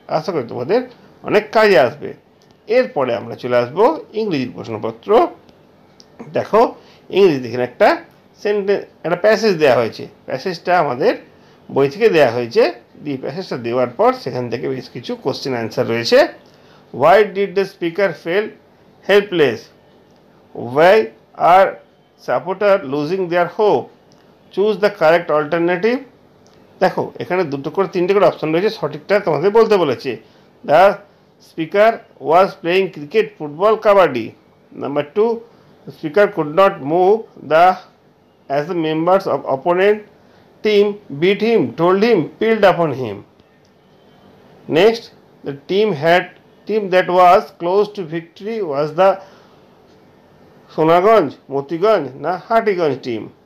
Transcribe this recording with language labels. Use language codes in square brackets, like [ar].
[bn] আশা করি তোমাদের অনেক কাজে আসবে। এরপরে আমরা চলে আসবো ইংরেজির প্রশ্নপত্র। দেখো, ইংরেজি এখানে একটা প্যাসেজ দেওয়া হয়েছে। প্যাসেজটা আমাদের বই থেকে দেওয়া হয়েছে। প্যাসেজটা দেওয়ার পর সেখান থেকে বেশ কিছু কোশ্চেন অ্যান্সার রয়েছে। [en] Why did the speaker feel helpless? Why are supporters losing their hope? Choose the correct alternative. [bn] দেখো, এখানে 2 করে 3টে করে অপশন রয়েছে, সঠিকটা তোমাদের বলতে বলেছে। [en] The speaker was playing cricket, football, kabaddi. Number 2, the speaker could not move as the members of opponent team beat him, told him, peeled upon him. Next, the team that was close to victory was the Sonaganj, Motiganj, na Hatiganj team.